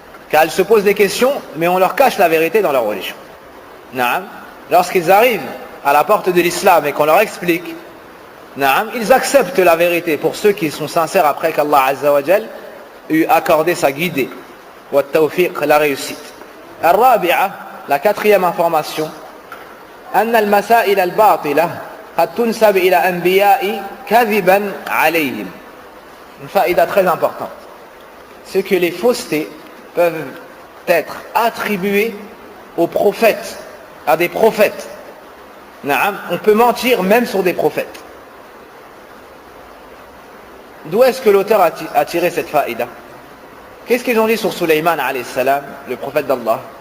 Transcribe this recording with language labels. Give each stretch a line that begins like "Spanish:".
French: Car ils se posent des questions, mais on leur cache la vérité dans leur religion. Lorsqu'ils arrivent à la porte de l'islam et qu'on leur explique, ils acceptent la vérité pour ceux qui sont sincères après qu'Allah Azza wa Jal eut accordé sa guidée, wa tawfiq, la réussite.
Arabic: Al-Rabi'a,
French: la quatrième information,
Arabic: أن المسائل الباطلة قد تنسب إلى أنبياء كذبا عليهم.
French: Une faïda très importante, c'est que les faussetés peuvent être attribuées aux prophètes, à des prophètes. On peut mentir même sur des prophètes. D'où est-ce que l'auteur a tiré cette faïda? Qu'est-ce qu'ils ont dit sur Sulaiman alayhi salam, le prophète d'Allah?